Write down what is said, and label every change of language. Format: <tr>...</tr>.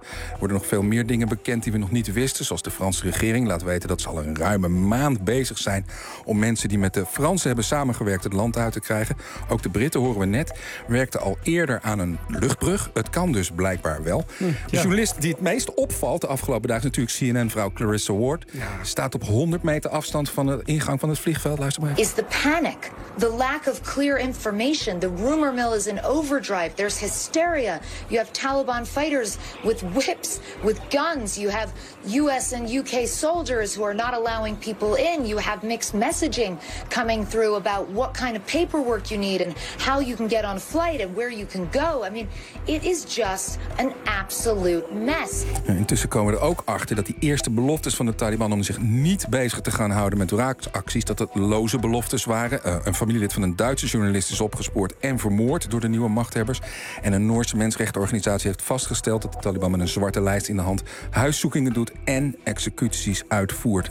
<nl>Er worden nog veel meer dingen bekend die we nog niet wisten. Zoals de Franse regering laat weten dat ze al een ruime maand bezig zijn om mensen die met de Fransen hebben samengewerkt het land uit te krijgen. Ook de Britten, horen we net, werkten al eerder aan een luchtbrug. Het kan dus blijkbaar wel. De journalist die het meest opvalt de afgelopen dagen is natuurlijk CNN-vrouw Clarissa Award. Ja. Staat op 100 meter afstand van de ingang van het vliegveld. Luister maar even.</nl> <en>Is the panic, the lack of clear information, the rumor mill is in overdrive. There's hysteria. You have Taliban fighters with whips, with guns. You have US and UK soldiers who are not allowing people in. You have mixed messaging coming through about what kind of paperwork you need and how you can get on a flight and where you can go. I mean, it is just an absolute mess.</en> <nl>Intussen komen we er ook achter dat die eerste belofte van de Taliban om zich niet bezig te gaan houden met wraakacties, dat het loze beloftes waren. Een familielid van een Duitse journalist is opgespoord en vermoord door de nieuwe machthebbers. En een Noorse mensenrechtenorganisatie heeft vastgesteld dat de Taliban met een zwarte lijst in de hand huiszoekingen doet en executies uitvoert.</nl>